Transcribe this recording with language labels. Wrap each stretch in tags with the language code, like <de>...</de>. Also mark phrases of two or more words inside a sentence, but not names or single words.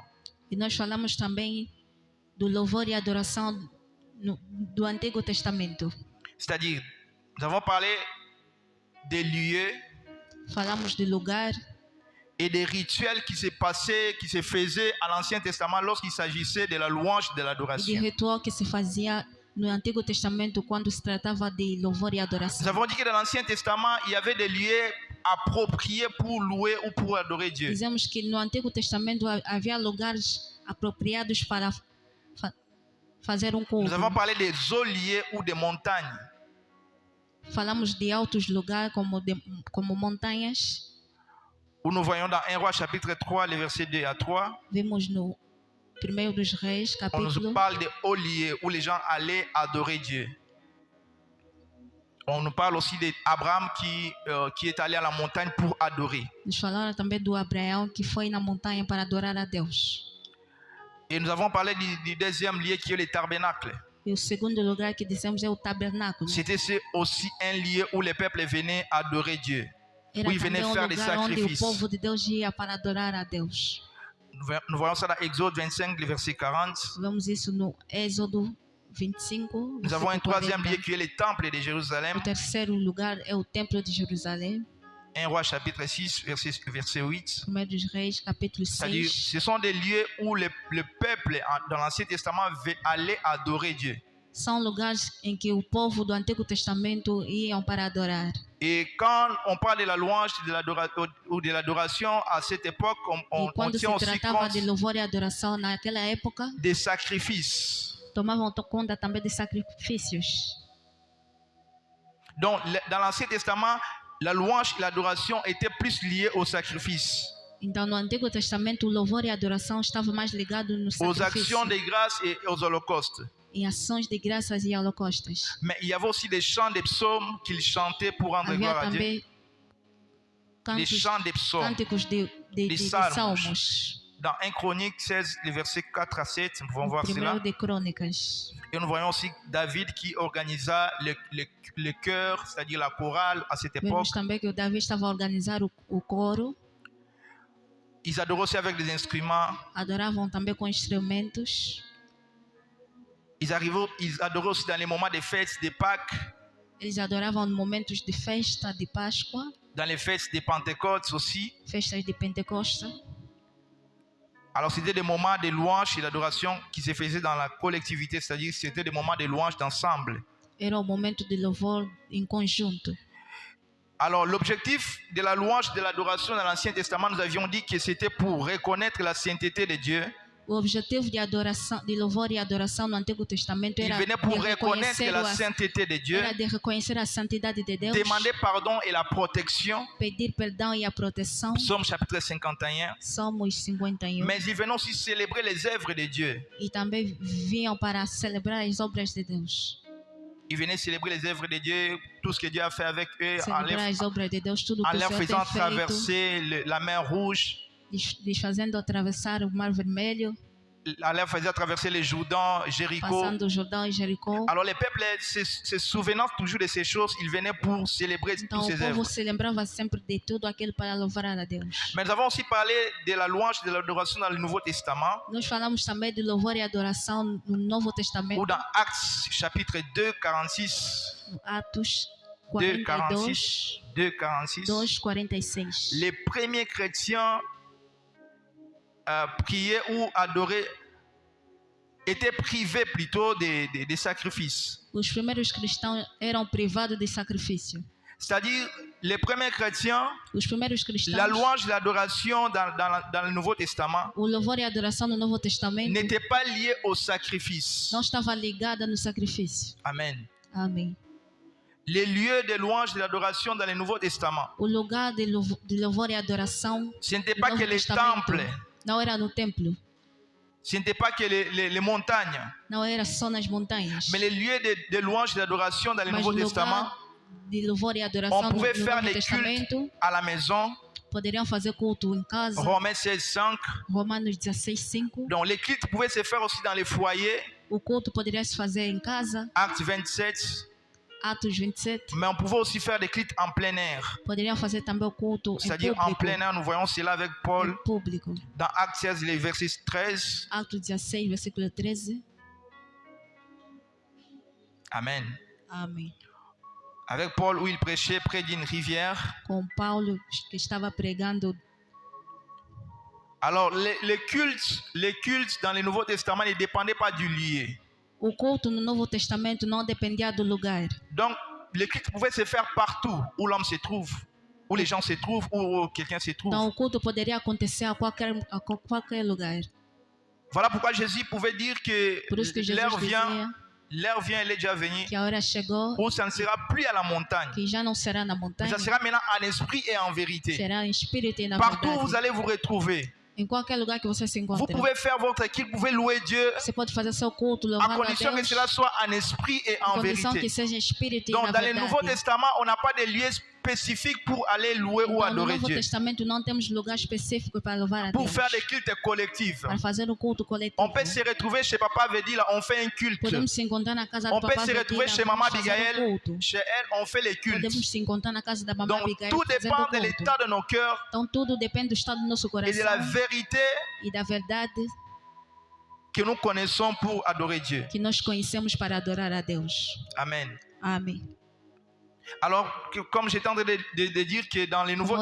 <pt>E nós falamos também do louvor e adoração do Antigo Testamento.</pt> <fr>C'est-à-dire, nous avons parlé des lieux</fr> <pt>Falamos de lugar</pt> <fr>et des rituels qui se faisaient à l'Ancien Testament lorsqu'il s'agissait de la louange et de</fr> <pt>e de</pt> <fr>l'adoration.</fr> <pt>ritual que se fazia no Antigo Testamento quando se tratava de louvor e</pt> <fr>Nous</fr> <pt>adoração.</pt> <fr>avons dit que dans l'Ancien Testament, il y avait des lieux appropriés pour louer ou pour adorer Dieu.</fr> <pt>Dizemos que no Antigo Testamento havia lugares apropriados para fazer culto.</pt> <fr>Nous avons parlé des hauts lieux ou des montagnes.</fr> <pt>Falamos de altos lugares como montanhas.</pt> <fr>Où nous voyons dans 1 Roi chapitre 3, les versets 2 à 3,</fr> <pt>Vimos no 1 dos Reis,</pt> <fr>on nous</fr> <pt>capítulo,</pt> <fr>parle des hauts lieux où les gens allaient adorer Dieu. On nous parle aussi d'Abraham qui est allé à la montagne pour adorer.</fr> <pt>nos falaram também do Abraão que foi na montanha para adorar a Deus.</pt> <fr>Et nous avons parlé du deuxième lieu qui est le tabernacle.</fr> <pt>E o segundo lugar que dissemos é o tabernáculo.</pt> <fr>C'était aussi un lieu où les peuples venaient adorer Dieu.</fr> <pt>Era</pt> <fr>Oui,</fr> <pt>também</pt> <fr>venez faire des</fr> <pt>lugar onde o</pt> <fr>sacrifices.</fr> <pt>povo de Deus ia para adorar a Deus.</pt> <fr>Nous voyons ça dans Exode 25, le verset 40.</fr> <pt>Vemos isso no Êxodo 25,</pt> <fr>Nous avons un</fr> <pt>versículo</pt> <fr>troisième</fr> <pt>40.</pt> <fr>lieu qui est le temple de Jérusalem.</fr> <pt>O terceiro lugar é o Templo de Jerusalém.</pt> <fr>1 Roi chapitre 6, verset 8.</fr> <pt>1 dos Reis, capítulo</pt> <fr>C'est-à-dire,</fr> <pt>6.</pt> <fr>ce sont des lieux où le peuple dans l'Ancien Testament allait adorer Dieu.</fr> <pt>São lugares em que o povo do Antigo Testamento iam para adorar.</pt> <fr>Et quand on parle de la louange ou de l'adoration à cette époque, on</fr> <pt>Quando se</pt> <fr>tient aussi</fr> <pt>tratava</pt> <fr>compte</fr> <pt>de louvor e adoração naquela época,</pt> <fr>des sacrifices.</fr> <pt>tomavam conta também de sacrifícios.</pt> <fr>Donc, dans l'Ancien Testament, la louange et l'adoration étaient plus liées au sacrifice,</fr> <pt>Então, no Antigo Testamento, o louvor e a adoração estavam mais ligados no</pt> <fr>aux actions</fr> <pt>sacrifício,</pt> <fr>de grâce et aux holocaustes.</fr> <pt>em ações de graças e holocaustos.</pt> <fr>Mais il y avait aussi des chants des psaumes qu'ils chantaient pour rendre</fr> <pt>Havia</pt> <fr>gloire à Dieu.</fr> <pt>também</pt> <fr>Des chants des psaumes.</fr> <pt>cânticos de salmos. salmos.</pt> <fr>Dans 1 Chronique 16, les versets 4 à 7, nous pouvons voir cela.</fr> <pt>Primeiro de Crônicas.</pt> <fr>Et nous voyons aussi David qui organisa le chœur, c'est-à-dire la chorale à cette époque.</fr> <pt>Vemos também que o Davi estava a organizar o coro.</pt> <fr>Ils adoraient aussi avec des instruments.</fr> <pt>Adoravam também com instrumentos.</pt> <fr>Ils adoraient aussi dans les moments des fêtes de Pâques,</fr> <pt>Eles adoravam em momentos de festa de Páscoa,</pt> <fr>dans les fêtes de Pentecôte aussi.</fr> <pt>festas de Pentecoste.</pt> <fr>Alors c'était des moments de louange et d'adoration qui se faisaient dans la collectivité, c'est-à-dire c'était des moments de louange d'ensemble.</fr> <pt>Era o momento de louvor em conjunto.</pt> <fr>Alors l'objectif de la louange et de l'adoration dans l'Ancien Testament, nous avions dit que c'était pour reconnaître la sainteté de Dieu.</fr> <pt>O objetivo de adoração, de louvor e adoração no Antigo Testamento</pt> <fr>Il</fr> <pt>era</pt> <fr>venait pour</fr> <pt>de</pt> <fr>reconnaître</fr> <pt>reconhecer,</pt> <fr>la sainteté de Dieu,</fr> <pt>era de reconhecer a santidade de Deus,</pt> <fr>demander pardon et la protection.</fr> <pt>pedir perdão e a proteção.</pt> <fr>Psaume chapitre 51.</fr> <pt>Somos 51.</pt> <fr>Mais ils venaient aussi célébrer les œuvres de Dieu.</fr> <pt>E também vinham para celebrar as obras de Deus.</pt> <fr>Ils venaient célébrer les œuvres de Dieu, tout ce que Dieu a fait avec eux,</fr> <pt>Celebrar as obras de Deus, tudo que</pt> <fr>en</fr> <pt>o</pt> <fr>leur</fr> <pt>Senhor</pt> <fr>faisant</fr> <pt>tem feito,</pt> <fr>traverser la mer Rouge,</fr> <pt>lhes fazendo atravessar o Mar Vermelho,</pt> <fr>en leur faisant traverser le Jourdain, Jéricho.</fr> <pt>passando o Jordão e Jericó.</pt> <fr>Alors les peuples, se souvenant toujours de ces choses, ils venaient pour célébrer</fr> <pt>Então</pt> <fr>toutes</fr> <pt>o</pt> <fr>ces œuvres.</fr> <pt>povo se lembrava sempre de tudo aquilo para louvar a Deus.</pt> <fr>Mais nous avons aussi parlé de la louange, de l'adoration dans le Nouveau Testament,</fr> <pt>Nós falamos também de louvor e adoração no Novo</pt> <fr>ou</fr> <pt>Testamento,</pt> <fr>dans Actes chapitre 2, 46.</fr> <pt>no Atos 2, 42, 46. 2, 46. 2, 46.</pt> <fr>Les premiers chrétiens priaient ou adoraient, étaient privés plutôt des sacrifices.</fr> <pt>Os primeiros cristãos eram privados de sacrifício.</pt> <fr>C'est-à-dire, les premiers chrétiens,</fr> <pt>Os primeiros cristãos,</pt> <fr>la louange, l'adoration dans le Nouveau Testament</fr> <pt>o louvor e a adoração no Novo Testamento</pt> <fr>n'était pas lié au sacrifice.</fr> <pt>não estava ligada no sacrifício.</pt> <fr>Amen.</fr> <pt>Amém.</pt> <fr>Les lieux de louange et d'adoration dans le Nouveau Testament,</fr> <pt>O lugar de louvor e adoração</pt> <fr>ce n'était</fr> <pt>no</pt> <fr>pas</fr> <pt>Novo</pt> <fr>que les</fr> <pt>Testamento</pt> <fr>temples,</fr> <pt>não era no templo,</pt> <fr>ce n'était pas que les montagnes,</fr> <pt>não era só nas montanhas,</pt> <fr>mais les lieux de louange et d'adoration dans le</fr> <pt>mas</pt> <fr>Nouveau</fr> <pt>o</pt> <fr>Testament,</fr> <pt>lugar de louvor e adoração</pt> <fr>on</fr> <pt>no</pt> <fr>pouvait faire</fr> <pt>Novo</pt> <fr>des cultes</fr> <pt>Testamento</pt> <fr>à la maison.</fr> <pt>poderiam fazer culto em casa.</pt> <fr>Romains 16, 5.</fr> <pt>Romanos 16:5.</pt> <fr>Donc les cultes pouvaient se faire aussi dans les foyers.</fr> <pt>O culto poderia se fazer em casa.</pt> <fr>Actes 27.</fr> <pt>Atos 27.</pt> <fr>Mais on pouvait aussi faire des cultes en plein air.</fr> <pt>Poderiam fazer também o culto em</pt> <fr>C'est-à-dire en</fr> <pt>público.</pt> <fr>plein air, nous voyons cela avec Paul</fr> <pt>Em público.</pt> <fr>dans Actes 16, les versets 13.</fr> <pt>Atos 16, versículo 13.</pt> <fr>Amen.</fr> <pt>Amém.</pt> <fr>Avec Paul où il prêchait près d'une rivière.</fr> <pt>Com Paulo que estava pregando.</pt> <fr>Alors les cultes dans le Nouveau Testament ne dépendaient pas du lieu.</fr> <pt>O culto no Novo Testamento não dependia do lugar.</pt> <fr>Donc les cultes pouvaient se faire partout où l'homme se trouve, où les gens se trouvent, où quelqu'un se trouve.</fr> <pt>Então o culto poderia acontecer a qualquer lugar.</pt> <fr>Voilà pourquoi Jésus pouvait dire que</fr> <pt>Por isso que Jesus</pt> <fr>l'heure vient,</fr> <pt>dizia</pt> <fr>elle est déjà venue,</fr> <pt>que a hora chegou,</pt> <fr>où ça ne sera plus à la montagne,</fr> <pt>que já não será na</pt> <fr>mais</fr> <pt>montanha,</pt> <fr>ça sera maintenant en esprit et en vérité.</fr> <pt>será em espírito e na</pt> <fr>Partout où</fr> <pt>verdade.</pt> <fr>vous allez vous retrouver,</fr> <pt>Em qualquer lugar que você se</pt> <fr>vous</fr> <pt>encontre,</pt> <fr>pouvez faire votre culte, vous pouvez louer Dieu,</fr> <pt>você pode fazer seu culto,</pt> <fr>à</fr> <pt>louvando a</pt> <fr>condition que</fr> <pt>Deus,</pt> <fr>cela soit en esprit et en</fr> <pt>condição que</pt> <fr>vérité.</fr> <pt>seja em espírito e</pt> <fr>Donc</fr> <pt>na</pt> <fr>dans le Nouveau</fr> <pt>verdade.</pt> <fr>Testament, on n'a pas de lieu spécifique pour aller louer ou</fr> <pt>Então, no</pt> <fr>adorer</fr> <pt>Novo</pt> <fr>Dieu,</fr> <pt>Testamento não temos lugar específico para louvar a</pt> <fr>pour</fr> <pt>Deus,</pt> <fr>faire des cultes collectifs.</fr> <pt>para fazer um culto coletivo.</pt> <fr>On peut se retrouver chez Papa Vedi, là, on fait un culte.</fr> <pt>Podemos se encontrar na casa</pt> <fr>On</fr> <pt>do</pt> <fr>peut</fr> <pt>Papa</pt> <fr>se retrouver</fr> <pt>Vedira,</pt> <fr>chez Maman</fr> <pt>vamos fazer</pt> <fr>Abigail,</fr> <pt>um culto.</pt> <fr>chez elle, on fait les cultes.</fr> <pt>Podemos se encontrar na casa da Mamãe</pt> <fr>Donc</fr> <pt>Abigail</pt> <fr>tout</fr> <pt>fazendo</pt> <fr>dépend de</fr> <pt>culto.</pt> <fr>l'état de nos cœurs</fr> <pt>Então tudo depende do estado do nosso</pt> <fr>et</fr> <pt>coração</pt> <fr>de la vérité</fr> <pt>e da verdade</pt> <fr>que nous connaissons pour adorer Dieu.</fr> <pt>que nós conhecemos para adorar a Deus.</pt> <fr>Amen.</fr> <pt>Amém.</pt> <fr>Alors, comme j'étais en train de dire que dans le Nouveau</fr>